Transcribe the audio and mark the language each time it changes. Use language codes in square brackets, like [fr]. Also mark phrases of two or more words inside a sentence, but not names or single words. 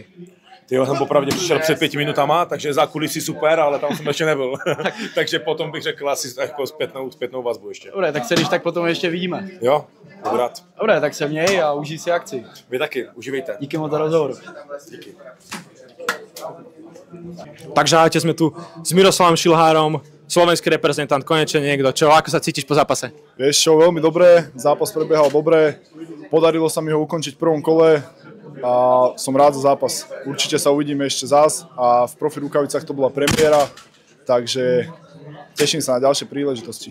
[cs] Tyjo, jsem popravdě přišel před 5 minutama, takže za kulisy super, ale tam jsem ještě nebyl. Takže potom bych řekl asi jako zpětnou vazbu ještě. Dobré, tak se když tak potom ještě vidíme. Jo, budu rád. Dobré, tak se měj a užij si akci. Vy taky, užívejte. Díky moc za rozhovor. Díky. [sk] Takže ahojte, sme tu s Miroslavom Šilhárom, slovenský reprezentant, konečne niekto. Čo, ako sa cítiš po zápase? Vieš čo, veľmi dobre, zápas prebiehal dobre, podarilo sa mi ho ukončiť v prvom kole a som rád za zápas. Určite sa uvidíme ešte zás a v Profi Rukavicách to bola premiéra, takže teším sa na ďalšie príležitosti.